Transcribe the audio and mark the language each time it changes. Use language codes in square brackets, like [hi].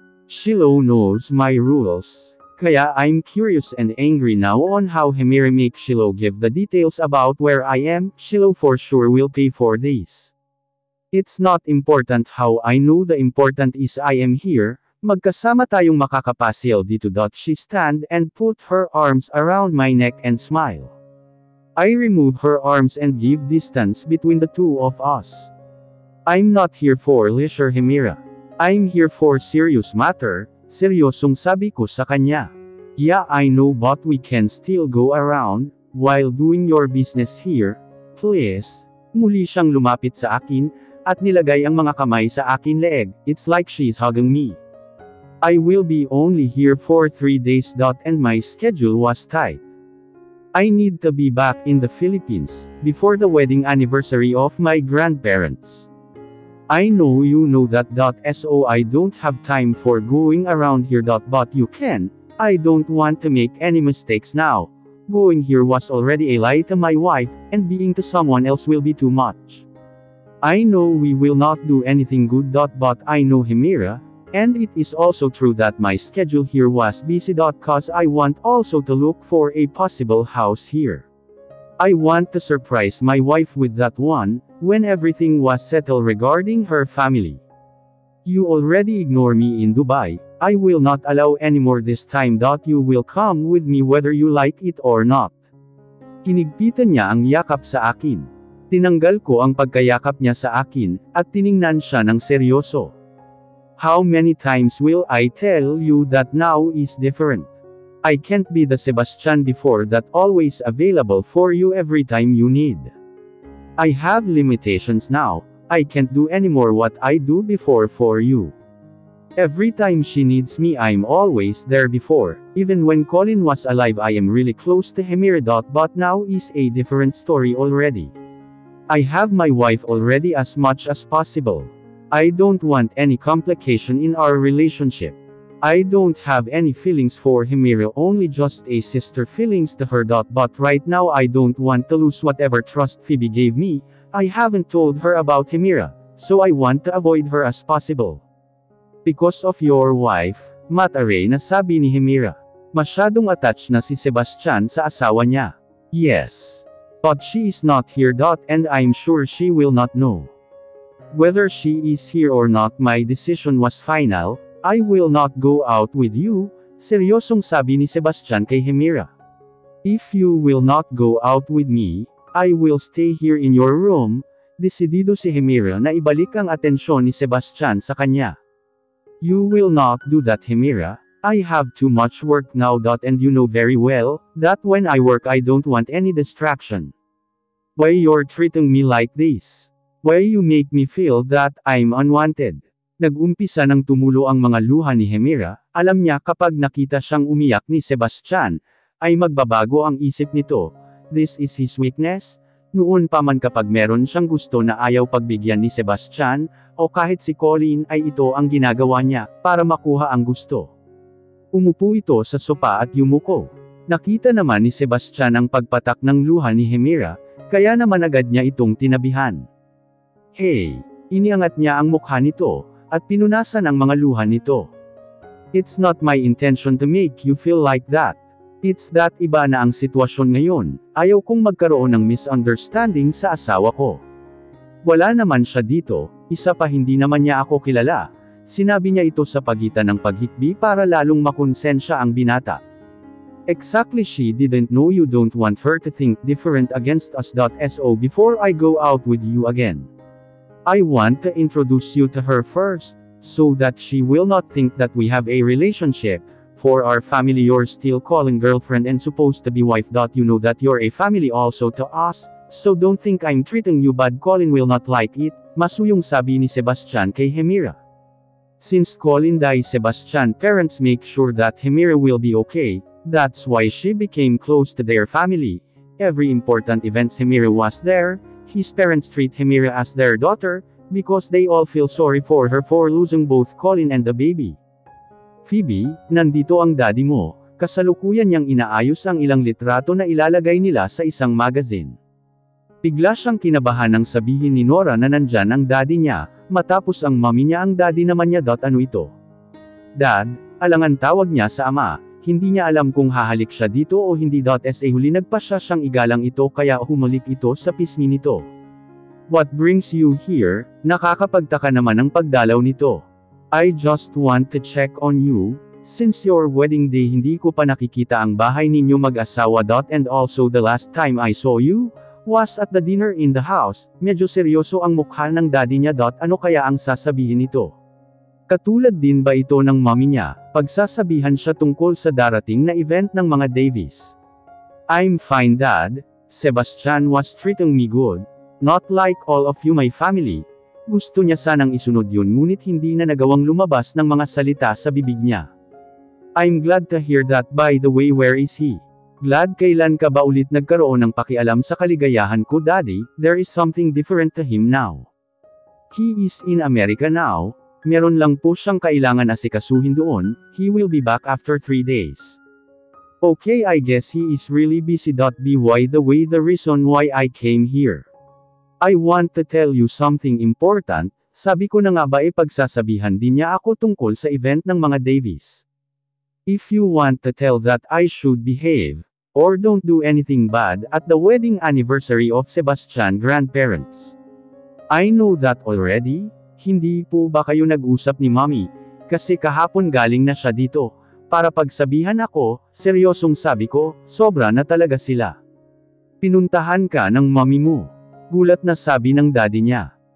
[en] Shiloh knows my rules, kaya I'm curious and angry now on how Hemira makes Shiloh give the details about where I am. Shiloh for sure will pay for this. It's not important how I know, the important is I am here. [tl] Magkasama tayong makakapasyal dito. [en] She stand and put her arms around my neck and smile. I remove her arms and give distance between the two of us. I'm not here for leisure Hemira. I'm here for serious matter, [tl] seryosong sabi ko sa kanya. [en] Yeah I know but we can still go around, while doing your business here, please. [tl] Muli siyang lumapit sa akin, at nilagay ang mga kamay sa akin leeg, [en] it's like she's hugging me. I will be only here for 3 days. And my schedule was tight. I need to be back in the Philippines, before the wedding anniversary of my grandparents. I know you know that. So I don't have time for going around here. But you can. I don't want to make any mistakes now. Going here was already a lie to my wife, and being to someone else will be too much. I know we will not do anything good. But I know Hemira. And it is also true that my schedule here was busy. Cause I want also to look for a possible house here. I want to surprise my wife with that one, when everything was settled regarding her family. You already ignore me in Dubai, I will not allow anymore this time. You will come with me whether you like it or not. [tl] Hinigpitan niya ang yakap sa akin. Tinanggal ko ang pagkayakap niya sa akin, at tiningnan siya ng seryoso. [en] How many times will I tell you that now is different? I can't be the Sebastian before that, always available for you every time you need. I have limitations now, I can't do anymore what I do before for you. Every time she needs me I'm always there before, even when Colin was alive I am really close to Hemira. But now is a different story already. I have my wife already as much as possible. I don't want any complication in our relationship. I don't have any feelings for Himira, only just a sister feelings to her. But right now I don't want to lose whatever trust Phoebe gave me. I haven't told her about Himira, so I want to avoid her as possible. Because of your wife, [tl] Mataray, na sabi ni Himira. Masyadong attached na si Sebastian sa asawa niya. [en] Yes. But she is not here. And I'm sure she will not know. Whether she is here or not, my decision was final. I will not go out with you, [tl] seryosong sabi ni Sebastian kay Himira. [en] If you will not go out with me, I will stay here in your room. [tl] Desidido si Himira na ibalik ang atensyon ni Sebastian sa kanya. [en] You will not do that, Himira. I have too much work now. And you know very well that when I work I don't want any distraction. Why you're treating me like this? Why you make me feel that I'm unwanted? [tl] Nag-umpisa ng tumulo ang mga luha ni Himira. Alam niya kapag nakita siyang umiyak ni Sebastian, ay magbabago ang isip nito. [en] This is his weakness. [tl] Noon pa man kapag meron siyang gusto na ayaw pagbigyan ni Sebastian, o kahit si Colin, ay ito ang ginagawa niya, para makuha ang gusto. Umupo ito sa sopa at yumuko. Nakita naman ni Sebastian ang pagpatak ng luha ni Himira, kaya naman agad niya itong tinabihan. [en] Hey! [tl] Iniangat niya ang mukha nito, at pinunasan ang mga luha nito. [en] It's not my intention to make you feel like that. It's that [tl] iba na ang sitwasyon ngayon, ayaw kong magkaroon ng misunderstanding sa asawa ko. Wala naman siya dito, isa pa hindi naman niya ako kilala. Sinabi niya ito sa pagitan ng paghikbi para lalong makonsensya ang binata. [en] Exactly, she didn't know you don't want her to think different against us. So before I go out with you again, I want to introduce you to her first, so that she will not think that we have a relationship. For our family you're still calling girlfriend and supposed to be wife. You know that you're a family also to us, so don't think I'm treating you bad. Colin will not like it, [tl] masuyong sabi ni Sebastian kay Himira. [en] Since Colin died, Sebastian parents make sure that Himira will be okay, that's why she became close to their family. Every important event Himira was there. His parents treat Himira as their daughter, because they all feel sorry for her for losing both Colin and the baby. [tl] Phoebe, nandito ang daddy mo. Kasalukuyan niyang inaayos ang ilang litrato na ilalagay nila sa isang magazine. Bigla siyang kinabahan nang sabihin ni Nora na nandyan ang daddy niya, matapos ang mommy niya ang daddy naman niya. Ano ito? Dad, alangan tawag niya sa ama. Hindi niya alam kung hahalik siya dito o hindi. Sa huli nagpa siya siyang igalang ito kaya humalik ito sa pisngi nito. [en] What brings you here? [tl] Nakakapagtaka naman ang pagdalaw nito. [en] I just want to check on you. Since your wedding day [tl] hindi ko pa nakikita ang bahay ninyo mag-asawa. [en] And also the last time I saw you, was at the dinner in the house. [tl] Medyo seryoso ang mukha ng daddy niya. Ano kaya ang sasabihin nito? Katulad din ba ito ng mommy niya, pagsasabihan siya tungkol sa darating na event ng mga Davies? [en] I'm fine, Dad. Sebastian was treating me good. Not like all of you my family. [tl] Gusto niya sanang isunod yun ngunit hindi na nagawang lumabas ng mga salita sa bibig niya. [en] I'm glad to hear that. By the way, where is he? Glad. [tl] Kailan ka ba ulit nagkaroon ng pakialam sa kaligayahan ko, Daddy? [en] There is something different to him now. He is in America now. [tl] Meron lang po siyang kailangan asikasuhin doon. [en] He will be back after 3 days. Okay, I guess he is really busy. By the way, the reason why I came here. I want to tell you something important. [tl] Sabi ko na nga ba pagsasabihan din niya ako tungkol sa event ng mga Davies. [en] If you want to tell that I should behave, or don't do anything bad at the wedding anniversary of Sebastian grandparents. I know that already. [tl] Hindi po ba kayo nag-usap ni Mommy? Kasi kahapon galing na siya dito. Para pagsabihan ako, seryosong sabi ko, sobra na talaga sila. Pinuntahan ka ng mommy mo. Gulat na sabi ng daddy niya.